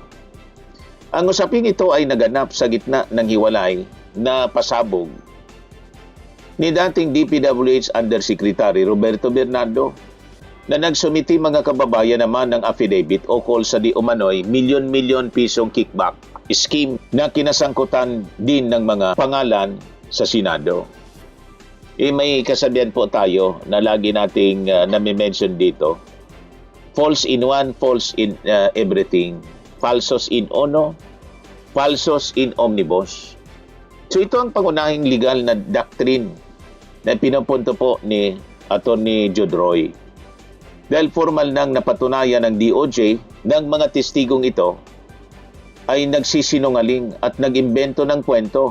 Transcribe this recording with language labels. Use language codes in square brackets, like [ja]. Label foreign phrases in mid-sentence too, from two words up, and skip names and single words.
[tl] Ang usaping ito ay naganap sa gitna ng hiwalay na pasabog ni dating DPWH Undersecretary Roberto Bernardo na nagsumiti mga kababayan naman ng affidavit ukol sa di umano'y milyon-milyon pisong [en] kickback scheme [tl] na kinasangkutan din ng mga pangalan sa Senado. May kasabihan po tayo na lagi nating nami-mention dito. [en] false in one, false in everything, [la] falsos in uno, falsos in omnibus. [tl] So ito ang pangunahing legal na doctrine na pinupunto po ni Atty. Jude Roy. Dahil formal nang napatunayan ng DOJ ng mga testigong ito ay nagsisinungaling at nag-imbento ng kwento.